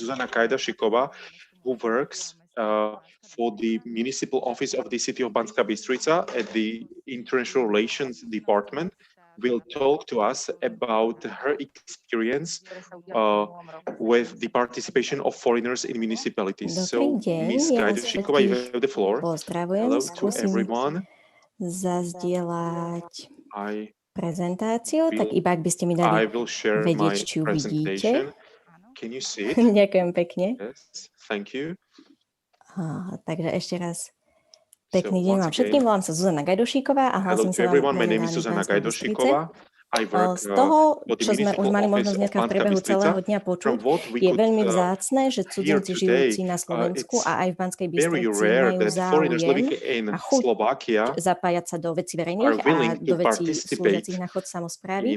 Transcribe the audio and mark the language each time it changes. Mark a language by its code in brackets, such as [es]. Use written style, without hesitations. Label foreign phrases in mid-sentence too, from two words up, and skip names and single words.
[en] Zuzana Kajdašíková, who works for the municipal office of the city of Banská Bystrica at the International Relations Department, will talk to us about her experience with the participation of foreigners in municipalities. So, Ms. Kajdašíková, you have the floor. Hello to everyone. [sk] Zazdieľať prezentáciu, tak iba ak by ste mi dali vedieť, či ju vidíte. [en] Can you see it? [sk] Ďakujem pekne. [en] Yes, thank you. [sk] Takže ešte raz pekný deň vám všetkým. Volám sa Zuzana Kajdašíková a hlasím sa vám momentálne z Banskej Bystrice. Z toho, čo sme už mali možnosť dneska v priebehu celého dňa počuť, je veľmi vzácne, že cudzinci žijúci na Slovensku a aj v Banskej Bystrici majú záujem a chuť zapájať sa do vecí verejných a do vecí slúžiacich na chod samosprávy.